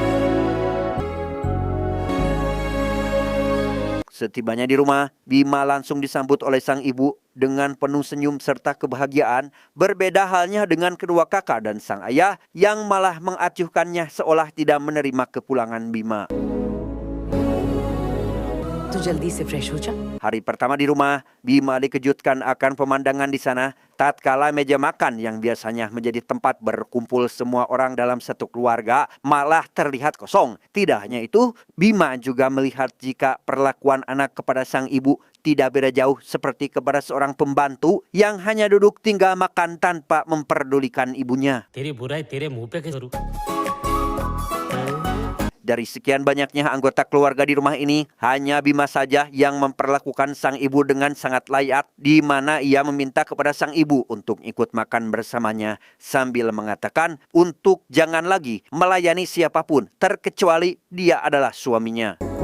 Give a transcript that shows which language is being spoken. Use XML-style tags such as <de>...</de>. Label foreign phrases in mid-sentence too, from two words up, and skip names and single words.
<id>Setibanya di rumah, Bima langsung disambut oleh sang ibu dengan penuh senyum serta kebahagiaan. Berbeda halnya dengan kedua kakak dan sang ayah yang malah mengacuhkannya seolah tidak menerima kepulangan Bima.</id> <hi>तू जल्दी से फ्रेश हो जा.</hi> <id>Hari pertama di rumah, Bima dikejutkan akan pemandangan di sana tatkala meja makan yang biasanya menjadi tempat berkumpul semua orang dalam satu keluarga malah terlihat kosong. Tidak hanya itu, Bima juga melihat jika perlakuan anak kepada sang ibu tidak beda jauh seperti kepada seorang pembantu yang hanya duduk tinggal makan tanpa memperdulikan ibunya.</id> <hi>तेरी बुराई तेरे मुंह पे करूँ.</hi> <id>Dari sekian banyaknya anggota keluarga di rumah ini, hanya Bima saja yang memperlakukan sang ibu dengan sangat layak, di mana ia meminta kepada sang ibu untuk ikut makan bersamanya sambil mengatakan untuk jangan lagi melayani siapapun terkecuali dia adalah suaminya.</id>